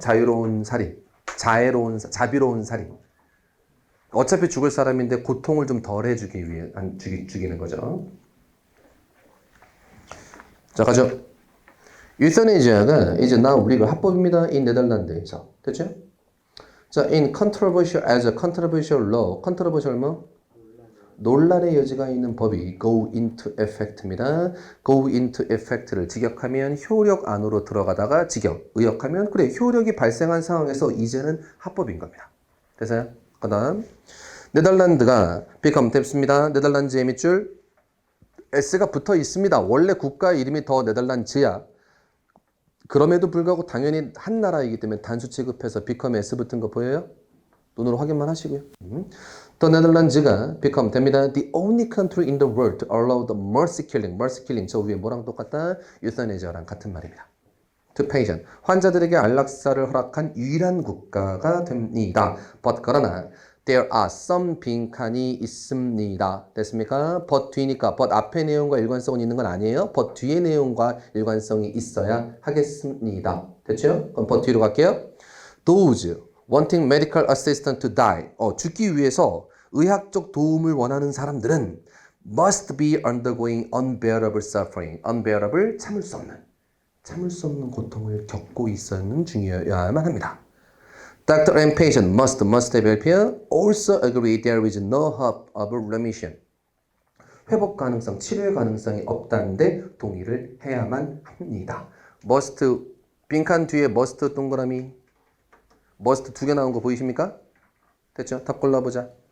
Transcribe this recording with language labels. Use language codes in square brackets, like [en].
[ko] 자유로운 살인, 자비로운 살인. 어차피 죽을 사람인데 고통을 좀 덜 해주기 위해 죽이는 거죠. 자, 가죠. 유서네지아가 이제 [en] now legal [ko] 합법입니다. 이 네덜란드에서. 됐죠? [en] 자, in controversial as a controversial law. [ko] controversial 뭐? 논란의 여지가 있는 법이 [en] go into effect [ko] 입니다. go into effect를 직역하면 효력 안으로 들어가다가 직역, 의역하면 그래 효력이 발생한 상황에서 이제는 합법인 겁니다. 됐어요? 그 다음 네덜란드가 become 됐습니다. 네덜란드의 밑줄 S가 붙어 있습니다. 원래 국가 이름이 더 네덜란드야. 그럼에도 불구하고 당연히 한 나라이기 때문에 단수 취급해서 become S 붙은 거 보여요? 눈으로 확인만 하시고요. 더 네덜란드가 become 됩니다. [en] The only country in the world to allow the mercy killing. [ko] mercy killing 저 위에 뭐랑 똑같다? 유사네지아랑 같은 말입니다. [en] To patient. [ko] 환자들에게 안락사를 허락한 유일한 국가가 됩니다. [en] But [ko] 그러나 [en] there are some [ko] 빈칸이 있습니다. 됐습니까? but 뒤니까 but 앞에 내용과 일관성은 있는 건 아니에요. but 뒤에 내용과 일관성이 있어야 하겠습니다. 됐죠? 그럼 but 뒤로 갈게요. [en] Those wanting medical assistance to die. [ko] 죽기 위해서 의학적 도움을 원하는 사람들은 [en] must be undergoing unbearable suffering. [ko] unbearable 참을 수 없는 고통을 겪고 있었는 중이어야만 합니다. [en] Doctor and patient must의 별표 also agree there is no hope of remission. [ko] 회복 가능성, 치료의 가능성이 없다는데 동의를 해야만 합니다. must 빈칸 뒤에 must 동그라미 must 두 개 나온 거 보이십니까? 됐죠? 답 골라보자.